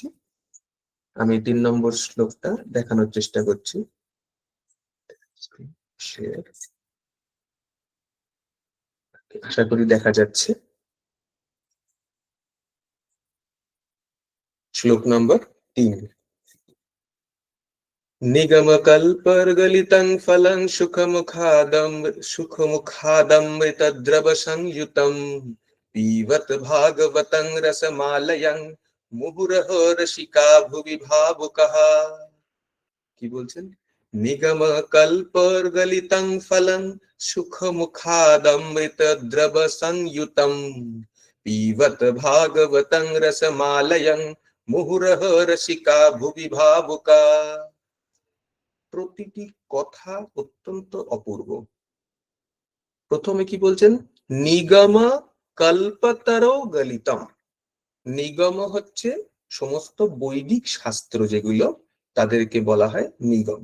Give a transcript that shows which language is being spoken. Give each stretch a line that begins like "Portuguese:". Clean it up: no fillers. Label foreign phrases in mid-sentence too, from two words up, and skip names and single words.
Bangla: আমি 3 নম্বর শ্লোকটা দেখানোর চেষ্টা করছি। আশা করি দেখা যাচ্ছে। শ্লোক নম্বর 3।
Sanskrit: निगमकल्पर्गलितं फलं सुखमुखादमृतद्रव संयुतं पीबत भागवतं रसमालयं मुहुरहो रसिका भुवि भावुकः।
Bangla: কি বলছেন?
Sanskrit: निगमकल्पर्गलितं फलं सुखमुखादमृतद्रव संयुतं पीबत भागवतं रसमालयं मुहुरहो रसिका भुवि भावुका।
Bangla: প্রতিটি কথা অত্যন্ত অপূর্ব। প্রথমে কি বলছেন?
Sanskrit: নিগম কল্পতরো গলিতম।
Bangla: নিগম হচ্ছে সমস্ত বৈদিক শাস্ত্র যেগুলো, তাদেরকে বলা হয় নিগম।